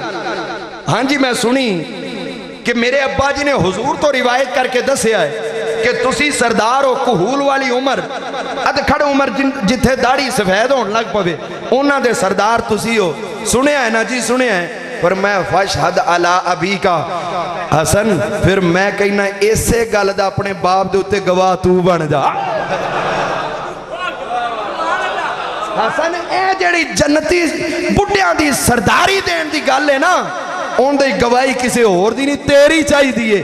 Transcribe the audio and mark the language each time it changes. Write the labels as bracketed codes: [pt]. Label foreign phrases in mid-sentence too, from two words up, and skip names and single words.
[pa] ہاں جی میں سنی کہ میرے ابا جی نے حضور توں روایت کرکے دسیا ہے کہ تسی سردار ہو، کہول والی عمر، ادھکھڑ عمر جتھے داڑھی سفید ہونے لگ پوے انہاں دے سردار تسی ہو. سنیا ہے نا جی؟ سنیا ہے. پر میں [ar] فاشهد على أبي [pa] کا حسن، فیر میں کہنا ایسے گل دا اپنے باپ دے اتے گواہ تو بن جا. حسن اے جیہڑی جنتی بڈھیاں دی سرداری دین دی گل ہے نا، انکی گواہی کسی ہور دی نہیں تیری چاہیے.